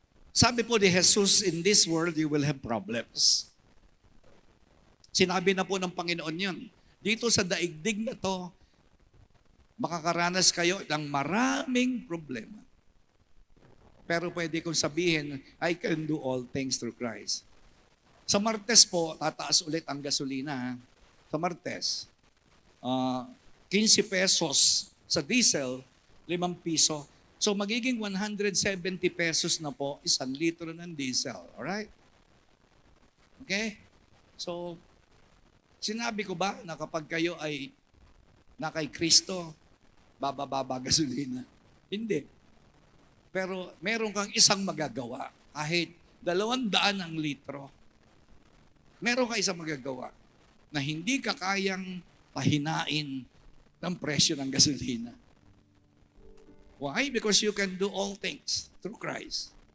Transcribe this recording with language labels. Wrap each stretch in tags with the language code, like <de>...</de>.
<tl>Sabi po ni Jesus,</tl> <en>in this world you will have problems.</en> <tl>Sinabi na po ng Panginoon yun. Dito sa daigdig na to, makakaranas kayo ng maraming problema. Pero pwede kong sabihin,</tl> <en>I can do all things through Christ.</en> <tl>Sa Martes po, tataas ulit ang gasolina. Sa Martes, 15 pesos sa diesel, 5 piso. So magiging 170 pesos na po, 1 litro ng diesel.</tl> <en>Alright? Okay?</en> <tl>So, sinabi ko ba na kapag kayo ay na kay Kristo, bababa gasolina? Hindi. Pero meron kang isang magagawa. Kahit 200 ang litro, meron kang isang magagawa na hindi ka kayang pahinain ng presyo ng gasolina.</tl> <en>Why? Because you can do all things through Christ.</en>